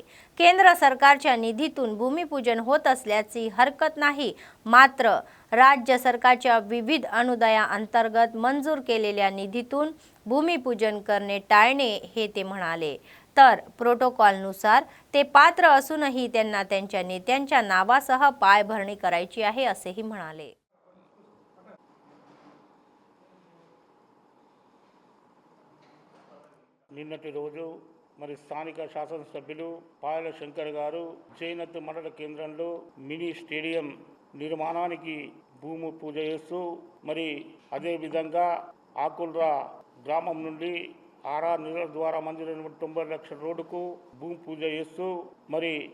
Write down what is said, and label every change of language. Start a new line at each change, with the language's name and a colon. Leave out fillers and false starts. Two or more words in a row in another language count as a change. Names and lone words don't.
Marathi: केंद्र सरकारच्या निधीतून भूमिपूजन होत असल्याची हरकत नाही, मात्र राज्य सरकारच्या विविध अनुदानाअंतर्गत मंजूर केलेल्या निधीतून भूमिपूजन करणे टाळणे हे ते म्हणाले. तर प्रोटोकॉलनुसार ते पात्र असूनही त्यांना त्यांच्या नेत्यांच्या नावासह पायभरणी करायची आहे असेही म्हणाले.
Telugu: నిన్నటి రోజు మరి స్థానిక శాసనసభ్యులు పాయల శంకర్ గారు జైనత్ మండల కేంద్రంలో
English: mini stadium
Telugu: నిర్మాణానికి భూమి పూజ చేస్తూ మరి అదేవిధంగా ఆకుల్రా గ్రామం నుండి ఆరా నీళ్ళ ద్వారా మంజూరైన 90 లక్షల రోడ్డుకు భూమి పూజ చేస్తూ మరి